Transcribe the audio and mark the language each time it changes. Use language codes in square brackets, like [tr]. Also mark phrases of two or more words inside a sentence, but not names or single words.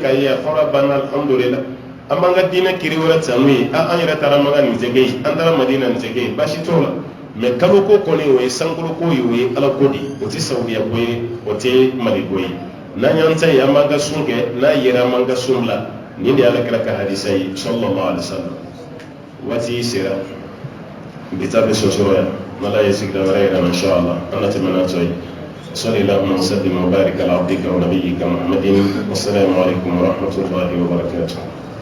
[bm] k'a ye a fɔra banna alhamdulillah an b'an ka diinɛ kiri wɛrɛ ta n'u ye an yɛrɛ taara maka nin tɛ kɛ yen an taara madina nin tɛ kɛ yen baasi t'o la mɛ kalo ko kɔni o ye sankolo ko ye o ye ala ko de o tɛ saudiya ko ye o tɛ mali ko ye n'an y'an ta ye an b'an ka sun kɛ n'a yera an b'an ka sun bila nin de ala kɛra ka hadisa ye [ar] صلى الله عليه وسلم [bm] waati sera bi taa bɛ sɔsɔrɔ yan n'ala ye sigida wɛrɛ yira [ar] إن شاء الله [bm] an na tɛmɛ n'a tɔ ye [ar] صلى الله وسلم وبارك على عبدك ونبيك محمد والسلام عليكم ورحمة الله وبركاته